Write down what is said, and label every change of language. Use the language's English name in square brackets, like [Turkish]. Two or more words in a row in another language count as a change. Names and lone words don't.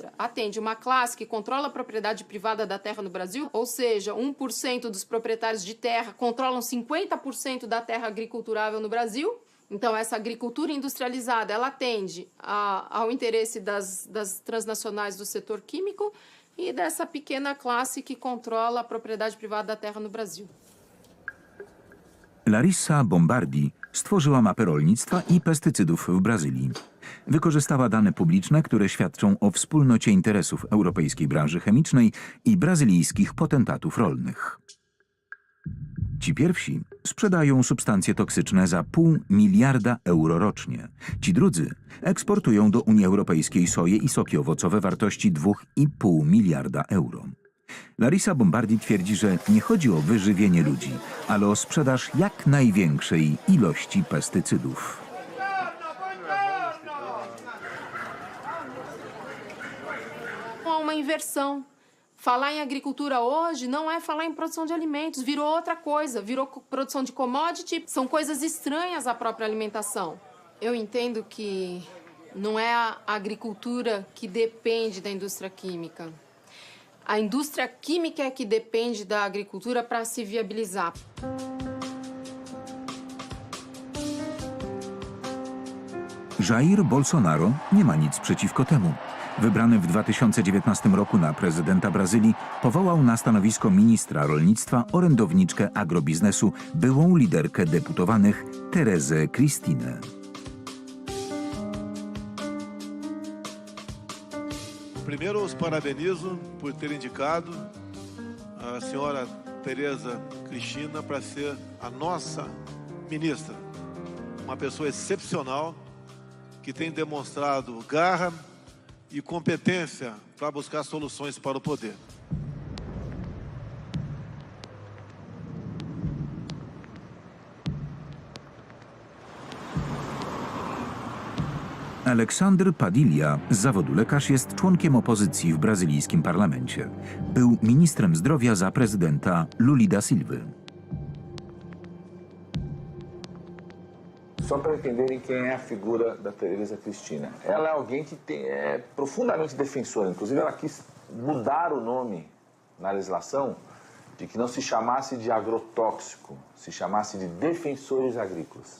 [Portuguese] Atende uma classe que controla a propriedade privada da terra no Brasil, ou seja, 1% dos proprietários de terra controlam 50% da terra agriculturável no Brasil. Então, essa agricultura industrializada, ela atende ao interesse das transnacionais do setor químico e dessa pequena classe que controla a propriedade privada da terra no Brasil. [Polish] Larissa Bombardi stworzyła mapę rolnictwa i pestycydów w Brazylii. Wykorzystała dane publiczne, które świadczą o wspólnocie interesów europejskiej branży chemicznej i brazylijskich potentatów rolnych. Ci pierwsi sprzedają substancje toksyczne za $0,5 miliarda rocznie. Ci drudzy eksportują do Unii Europejskiej soję i soki owocowe wartości $2,5 miliarda. Larissa Bombardi twierdzi, że nie chodzi o wyżywienie ludzi, ale o sprzedaż jak największej ilości pestycydów. [Portuguese] Uma inversão. Falar em agricultura hoje não é falar em produção de alimentos, virou outra coisa, virou produção de commodity, são coisas estranhas à própria alimentação. Eu entendo que não é a agricultura que depende da indústria química. A indústria química é que depende da agricultura para se viabilizar. [Polish] Jair Bolsonaro nie ma nic przeciwko temu. Wybrany w 2019 roku na prezydenta Brazylii, powołał na stanowisko ministra rolnictwa orędowniczkę agrobiznesu, byłą liderkę deputowanych Terezę Cristinę. [Portuguese] Primeiro, os parabenizo por ter indicado a senhora Tereza Cristina para ser a nossa ministra. Uma pessoa excepcional que tem demonstrado garra e competência para buscar soluções para o poder. [Polish] Alexandr Padilla, z zawodu lekarz, jest członkiem opozycji w brazylijskim parlamencie. Był ministrem zdrowia za prezydenta Luli da Silvy. [Portuguese] Só para entenderem quem é a figura da Tereza Cristina. Ela é alguém que é profundamente defensora. Inclusive, ela quis mudar o nome na legislação de que não se chamasse de agrotóxico, se chamasse de defensores agrícolas.